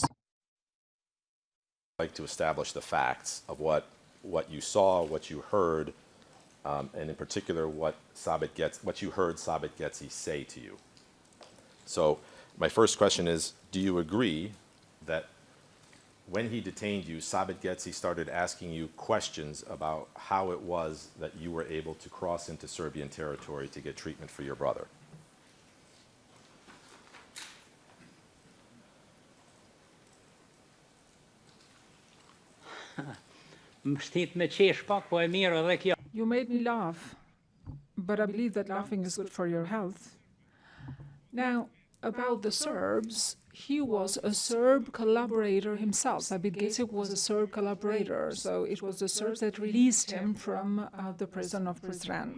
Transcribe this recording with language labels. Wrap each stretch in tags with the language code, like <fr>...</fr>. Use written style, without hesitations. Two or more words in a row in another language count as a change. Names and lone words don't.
<en>I'd like to establish the facts of what you saw, what you heard, and in particular what you heard Sabit Getzi say to you. So my first question is, do you agree that when he detained you, Sabit Getzi started asking you questions about how it was that you were able to cross into Serbian territory to get treatment for your brother?</en> <sq>më shtit me qesh pak, po e mirë edhe kjo.</sq> <en>You made me laugh, but I believe that laughing is good for your health. Now, About the Serbs, he was a Serb collaborator himself. Sabit Gecik was a Serb collaborator, so it was the Serbs that released him from the prison of Prizren.</en>